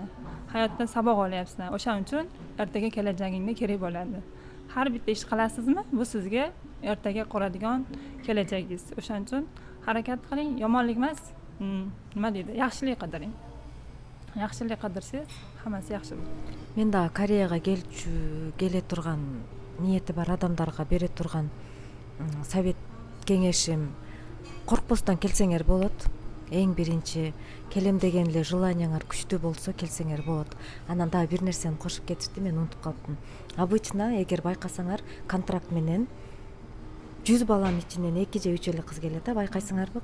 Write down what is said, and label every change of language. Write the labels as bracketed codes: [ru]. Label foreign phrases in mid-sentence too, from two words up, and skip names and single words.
[uz] Hayotdan saboq olyapsan. O'shaning uchun ertaga kelajagingda kerak bo'ladi. Har bitta ish qilasizmi, bu sizga ertaga quradigan kelajagingiz. O'shaning uchun harakat qiling, yomonlik emas, nima deydi, yaxshilik qidiring. Yaxshilik qidirsangiz, hammasi yaxshi bo'ladi. [ky] Мен да Кореяга келе турган ниети бар адамдарга бере турган совет кеңешим, коркпостон келсеңер болот. Эң биринчи келем деген эле желанияңар күчтүү болсо келсеңер болот. Анан дагы бир нерсени кошуп кетишти, мен унутуп калыптым. Обычно эгер байкасаңар контракт менен 100 баланын ичинен 2 же 3 эле кыз келет, байкайсыңарбы?